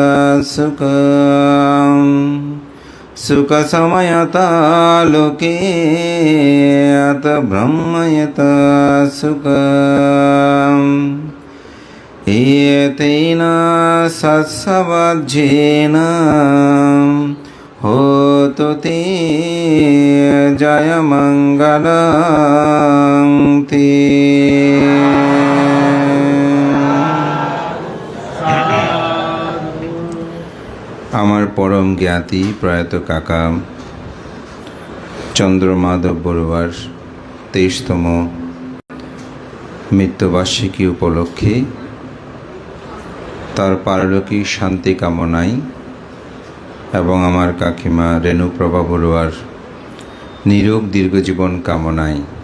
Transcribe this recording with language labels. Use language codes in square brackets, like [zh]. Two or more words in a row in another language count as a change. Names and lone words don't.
[pi] सुखम् सुखसमयता लोके अत ब्रह्मयत सुखम् एतेन सत्सवज्येन होतु ते जयमङ्गलं ते। [bn] আমার পরম জ্ঞাতি প্রয়াত কাকা চন্দ্রমাধব বড়ুয়ার 23তম মৃত্যুবার্ষিকী উপলক্ষে তার পারলৌকিক শান্তি কামনায় এবং আমার কাকিমা রেণুপ্রভা বড়ুয়ার নিরোগ দীর্ঘজীবন কামনায়